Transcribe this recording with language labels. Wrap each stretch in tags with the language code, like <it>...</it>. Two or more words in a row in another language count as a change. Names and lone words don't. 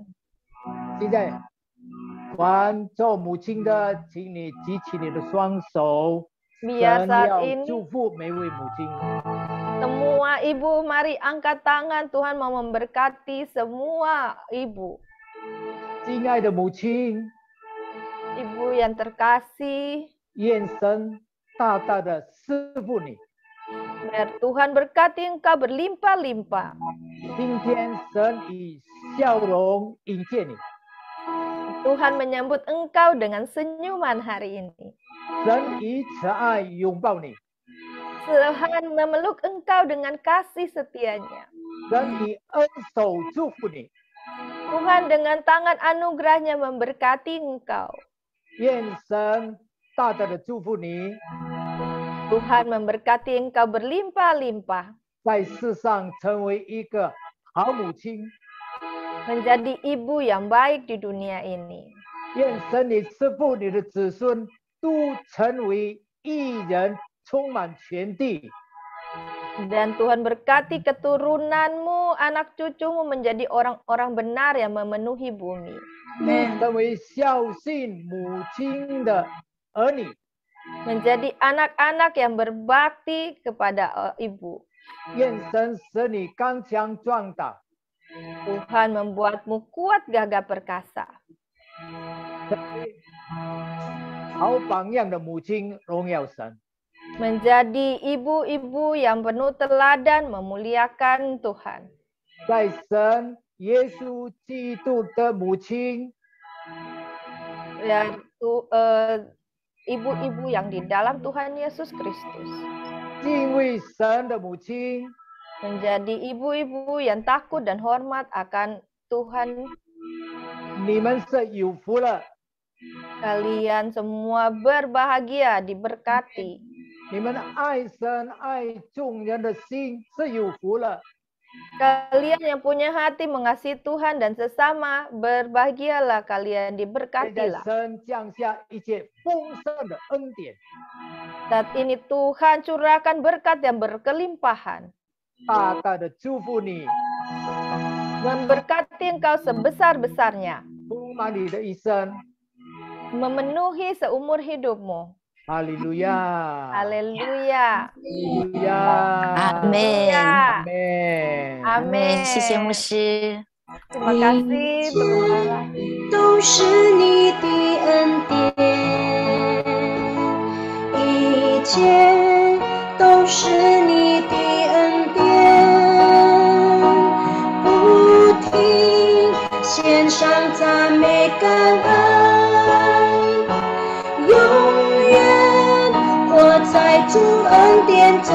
<zh>现在，凡做母亲的，请你举起你的双手，</zh> <id>Biar</id> <zh>神</zh> <id>saat</id> <zh>要</zh> <id>ini</id> <zh>祝福每位母亲。</zh> <id>semua ibu mari angkat tangan, Tuhan mau memberkati semua ibu.</id> <zh>亲爱的母亲，</zh> <id>Ibu yang terkasih,</id> <zh>愿神大大的赐福你。</zh> <id>biar Tuhan berkati engkau berlimpah-limpah.</id> <zh>今天神以笑容迎接你，</zh> <id>Tuhan menyambut engkau dengan senyuman hari ini.</id> <zh>神以慈爱拥抱你，</zh> <id>Tuhan memeluk engkau dengan kasih setianya.</id> <zh>神以恩手祝福你。</zh> <id>Tuhan dengan tangan anugerahnya memberkati engkau.</id> <zh>愿神大大的祝福你，</zh> <id>Tuhan memberkati engkau berlimpah-limpah.</id> <zh>在世上成为一个好母亲。</zh> <id>Menjadi ibu yang baik di dunia ini.</id> <zh>愿神你赐福你的子孙都成为义人，充满全地。</zh> <id>Dan Tuhan berkati keturunanmu, anak cucumu menjadi orang-orang benar yang memenuhi bumi.</id> <zh>成为孝信母亲的儿女。</zh> <id>Menjadi anak-anak yang berbakti kepada ibu.</id> <zh>愿神使你刚强壮大。</zh> <id>Tuhan membuatmu kuat, gagah perkasa.</id> <zh>好榜样的母亲荣耀神。</zh> <id>Menjadi ibu-ibu yang penuh teladan memuliakan Tuhan.</id> <zh>在神耶稣基督的母亲，</zh> <id>Yaitu ibu-ibu yang di dalam Tuhan Yesus Kristus.</id> <zh>敬畏神的母亲，</zh> <id>Menjadi ibu-ibu yang takut dan hormat akan Tuhan.</id> <zh>你们是有福了。</zh> <id>Kalian semua berbahagia, diberkati.</id> <zh>你们爱神爱众人的心是有福了。</zh> <id>Kalian yang punya hati mengasihi Tuhan dan sesama, berbahagialah kalian,</id> <zh>现在</zh> <id>diberkatilah.</id> <zh>神降下一切丰盛的恩典，</zh> <id>Saat ini Tuhan curahkan berkat yang berkelimpahan.</id> <zh>大大的祝福你，</zh> <id>Memberkati engkau sebesar-besarnya.</id> <zh>充满你的一生。</zh> <id>Memenuhi seumur hidupmu.</id> <zh>哈利路亚，</zh> <id>Haleluya.</id> <zh>哈利路亚，</zh> <id>Amin.</id> <zh>阿门。</zh> <id>Amin.</id> <zh>谢谢牧师。</zh> <id>Terima kasih, Tuhan.</id> <zh>都是你的恩典，一切都是你的恩典，不停献上赞美感恩，永远活在主恩典中。</zh>